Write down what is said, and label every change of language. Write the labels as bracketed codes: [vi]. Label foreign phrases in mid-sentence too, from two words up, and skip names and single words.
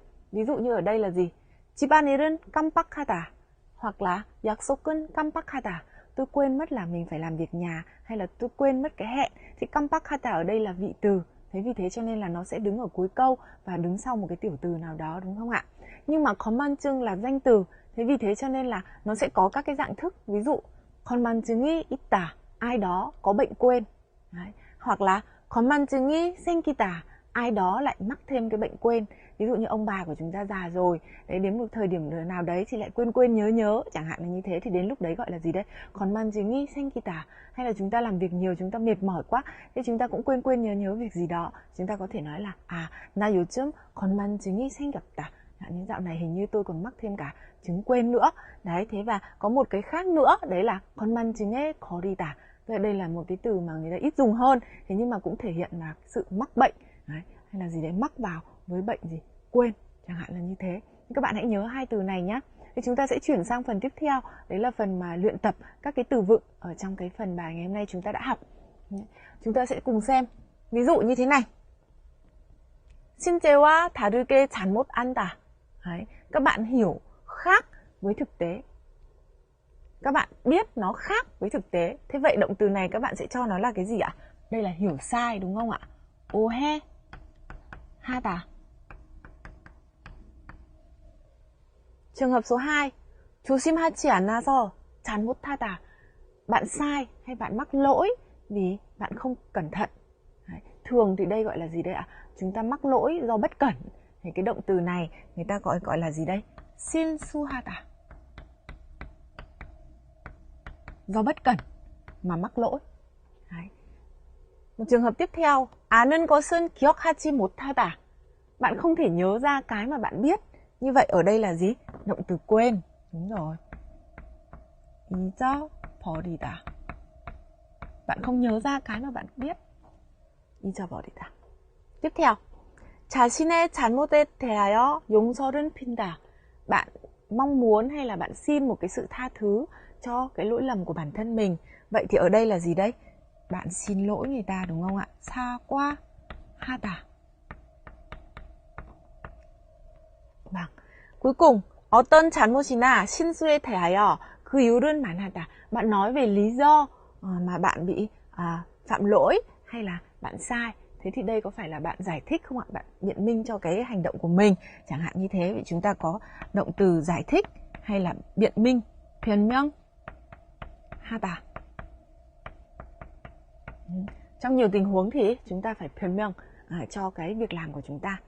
[vi] Ví dụ như ở đây là gì? [ko] 집안일은 깜빡하다 [vi] hoặc là [ko] 약속은 깜빡하다. [vi] Tôi quên mất là mình phải làm việc nhà, hay là tôi quên mất cái hẹn. Thì 깜빡하다 ở đây là vị từ. Thế vì thế cho nên là nó sẽ đứng ở cuối câu và đứng sau một cái tiểu từ nào đó, đúng không ạ? Nhưng mà 건망증 là danh từ. Thế vì thế cho nên là nó sẽ có các cái dạng thức. Ví dụ [ko] 건망증이 있다, [vi] ai đó có bệnh quên. Đấy. Hoặc là [ko] 건망증이 생기다, [vi] ai đó lại mắc thêm cái bệnh quên. Ví dụ như ông bà của chúng ta già rồi, đấy, đến một thời điểm nào đấy thì lại quên nhớ, chẳng hạn là như thế, thì đến lúc đấy gọi là gì đấy? [ko] 건망증이 생기다. [vi] Hay là chúng ta làm việc nhiều, chúng ta mệt mỏi quá, thế chúng ta cũng quên nhớ việc gì đó. Chúng ta có thể nói là [ko] 나 요즘 건망증이 생겼다. [vi] Những dạo này hình như tôi còn mắc thêm cả chứng quên nữa. Đấy, thế và có một cái khác nữa, đấy là [ko] 건망증에 걸리다. [vi] Tức là đây là một cái từ mà người ta ít dùng hơn, thế nhưng mà cũng thể hiện là sự mắc bệnh. Đấy, hay là gì đấy, mắc vào với bệnh gì? Quên, chẳng hạn là như thế. Các bạn hãy nhớ hai từ này nhé. Thì chúng ta sẽ chuyển sang phần tiếp theo, đấy là phần mà luyện tập các cái từ vựng ở trong cái phần bài ngày hôm nay chúng ta đã học. Chúng ta sẽ cùng xem. Ví dụ như thế này. [ko] 실제와 다르게 잘못한다. [vi] Đấy, các bạn hiểu khác với thực tế. Các bạn biết nó khác với thực tế. Thế vậy động từ này các bạn sẽ cho nó là cái gì ạ? Đây là hiểu sai, đúng không ạ? [ko] 오해 하다. [vi] Trường hợp số 2. [ko] 조심하지 않아서 잘못하다. [vi] Bạn sai hay bạn mắc lỗi vì bạn không cẩn thận. Đấy. Thường thì đây gọi là gì đây ạ? Chúng ta mắc lỗi do bất cẩn. Thì cái động từ này người ta gọi là gì đây? 실수하다. Do bất cẩn mà mắc lỗi. Đấy. Một trường hợp tiếp theo. [ko] 아는 것은 기억하지 못하다. [vi] Bạn không thể nhớ ra cái mà bạn biết. Như vậy ở đây là gì? Động từ quên. Đúng rồi. [ko] 잊어버리다. [vi] Bạn không nhớ ra cái mà bạn biết. 잊어버리다. Tiếp theo. [ko] 자신의 잘못에 대하여 용서를 핀다. [vi] Bạn mong muốn hay là bạn xin một cái sự tha thứ cho cái lỗi lầm của bản thân mình. Vậy thì ở đây là gì đây? Bạn xin lỗi người ta, đúng không ạ? [ko] 사과하다. Vâng. [vi] Cuối cùng, [ko] 어떤 잘못이나 실수에 대하여 그 이유는 말하다. [vi] Bạn nói về lý do mà bạn bị phạm lỗi hay là bạn sai. Thế thì đây có phải là bạn giải thích không ạ? Bạn biện minh cho cái hành động của mình. Chẳng hạn như thế, thì chúng ta có động từ giải thích hay là biện minh. [ko] 변명하다. [vi] Trong nhiều tình huống thì chúng ta phải 변명 cho cái việc làm của chúng ta.